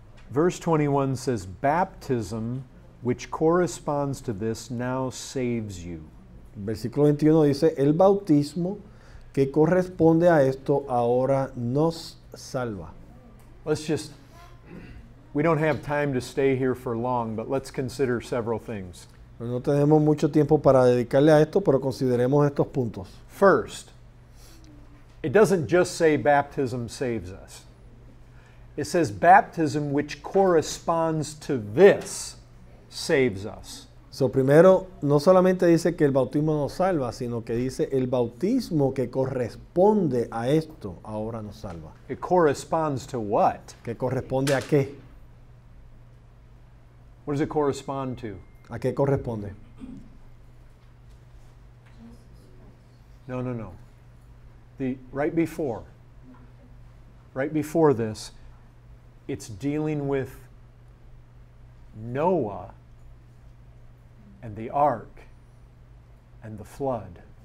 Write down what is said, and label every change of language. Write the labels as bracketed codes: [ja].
[en] Verse 21 says, baptism, which corresponds to this, now saves you. [es] Versículo 21 dice, el bautismo que corresponde a esto ahora nos salva. [en] We don't have time to stay here for long, but let's consider several things. [es] No tenemos mucho tiempo para dedicarle a esto, pero consideremos estos puntos. [en] First, it doesn't just say baptism saves us. It says baptism which corresponds to this saves us. [es] So, primero, no solamente dice que el bautismo nos salva, sino que dice el bautismo que corresponde a esto ahora nos salva. [en] It corresponds to what? [es] ¿Que corresponde a qué? [en] What does it correspond to? [es] ¿A qué corresponde? No. [en] Right before this, it's dealing with Noah and the ark and the flood.